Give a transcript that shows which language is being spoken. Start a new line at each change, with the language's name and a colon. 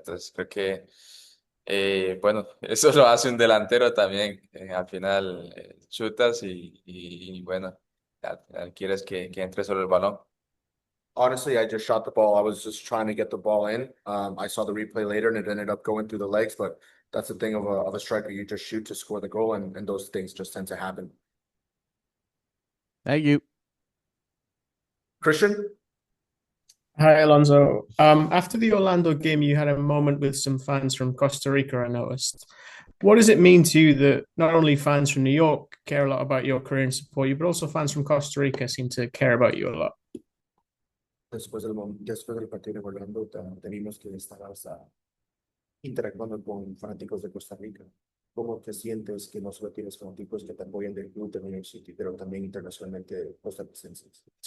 Spanish: Entonces creo que, bueno, eso lo hace un delantero también. Al final chutas y bueno, al final quieres que entre solo el balón.
English: Honestly, I just shot the ball. I was just trying to get the ball in. I saw the replay later and it ended up going through the legs, but that's the thing of a striker. You just shoot to score the goal, and those things just tend to happen. Thank you. Christian? Hi, Alonso. After the Orlando game, you had a moment with some fans from Costa Rica, I noticed. What does it mean to you that not only fans from New York care a lot about your career and support you, but also fans from Costa Rica seem to care about you a lot?
Spanish: Después del partido de Orlando, tenemos que estar interactuando con fanáticos de Costa Rica. ¿Cómo te sientes que no solo tienes fanáticos que te apoyan del club de New York City, pero también internacionalmente costarricenses?